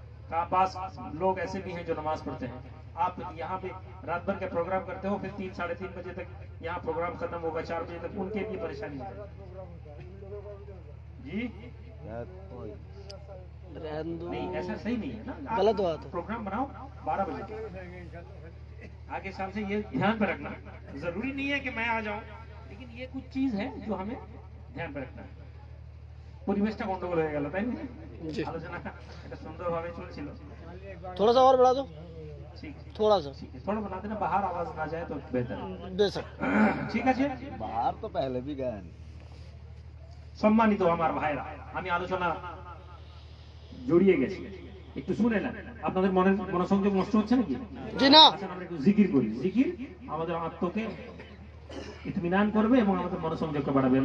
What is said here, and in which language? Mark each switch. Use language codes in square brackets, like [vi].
[hi] का पास लोग ऐसे भी हैं जो नमाज पढ़ते हैं, आप यहाँ पे रात भर का प्रोग्राम करते हो, फिर 3 साढ़े 3 बजे तक यहाँ प्रोग्राम खत्म होगा, 4 बजे तक उनके लिए परेशानी है जी। नहीं ऐसा सही नहीं है ना, गलत बात है। प्रोग्राम बनाओ 12 बजे। आगे साल से ये ध्यान पर रखना, जरूरी नहीं है कि मैं आ जाऊं, लेकिन ये कुछ चीज है जो हमें ध्यान पर रखना है। [bn] পরিবেশটা গন্ডগোল হয়ে গেল তাই না, আলোচনা একটা সুন্দরভাবে চলছিল। [hi] थोड़ा सा और बढ़ा दो [bn] ঠিক [hi] थोड़ा सा [bn] ঠিক [hi] थोड़ा बना देना, बाहर आवाज ना जाए तो बेहतर है। बेशक [bn] ঠিক আছে [hi] बाहर तो पहले भी गए [bn] সম্মানিত আমার ভাইরা, আমি আলোচনা জড়িয়ে গেছি, একটু শুনে নেন। আপনাদের মনোসংযোগ নষ্ট হচ্ছে নাকি? [hi] जी ना [bn] আচ্ছা আমরা একটু জিকির করি। জিকির আমাদের আত্মাকে ইতমিনান করবে এবং আমাদের মনোসংযোগকে বাড়াবে।